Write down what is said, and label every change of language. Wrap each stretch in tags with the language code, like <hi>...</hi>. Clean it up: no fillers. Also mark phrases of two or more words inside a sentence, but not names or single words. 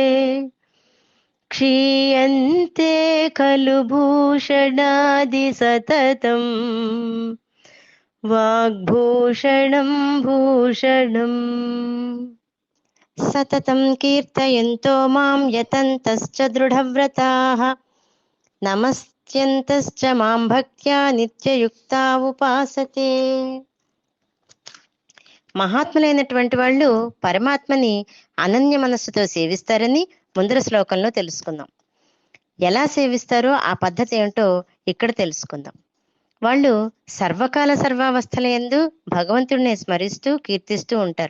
<sa>क्षीयन्ते खलु भूषणादि सततम् वाग्भूषणं भूषणम् सततं कीर्तयन्तो मां यतन्तश्च दृढव्रताः नमस्त्यन्तश्च मां भक्त्या నిత్యయుక్తా ఉపాసతే.</sa> <te>మహాత్ములైనటువంటి వాళ్ళు పరమాత్మని అనన్య మనస్సుతో సేవిస్తారని ముందర శ్లోకంలో తెలుసుకుందాం. ఎలా సేవిస్తారో ఆ పద్ధతి ఏమిటో ఇక్కడ తెలుసుకుందాం. వాళ్ళు సర్వకాల సర్వావస్థలయందు భగవంతుడిని స్మరిస్తూ కీర్తిస్తూ ఉంటారు.</te>